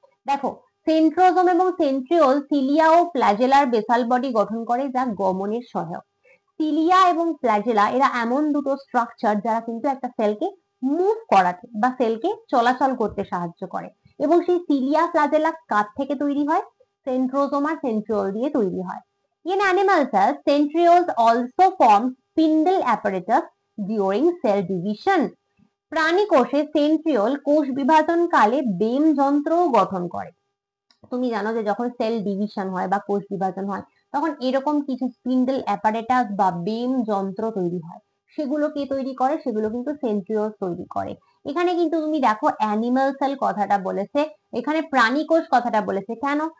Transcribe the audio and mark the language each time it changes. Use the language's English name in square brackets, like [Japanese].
[Bangla] দেখো, সেন্ট্রোজোম এবং centriole cilia ও flagellar basal body গঠন করে, যা গমনের সহায়ক। সিলিয়া এবং ফ্ল্যাজেলা এরা এমন দুটো স্ট্রাকচার যারা কিন্তু একটা সেলকে মুভ করাতে বা সেলকে চলাচল করতে সাহায্য করে। এবং সেই সিলিয়া ফ্ল্যাজেলা কাঠ থেকে তৈরি হয়? সেন্ট্রোজোম আর সেন্ট্রিওল দিয়ে তৈরি হয়। [English] In animal cells, centrioles also form spindle apparatus during cell division. [Bangla] প্রাণী কোষে সেন্ট্রিওল কোষ বিভাজন কালে বেম যন্ত্র গঠন করে। তুমি জানো যে যখন সেল ডিভিশন হয় বা কোষ বিভাজন হয়, তখন এরকম কিছু স্পিন্ডল অ্যাপারেটাস বা বেম যন্ত্র তৈরি হয়। সেগুলো কে তৈরি করে? সেগুলো কিন্তু সেন্ট্রিওল তৈরি করে। এখানে কিন্তু তুমি দেখো অ্যানিমাল সেল কথাটা বলেছে, এখানে প্রাণী কোষ কথাটা বলেছে। কেন?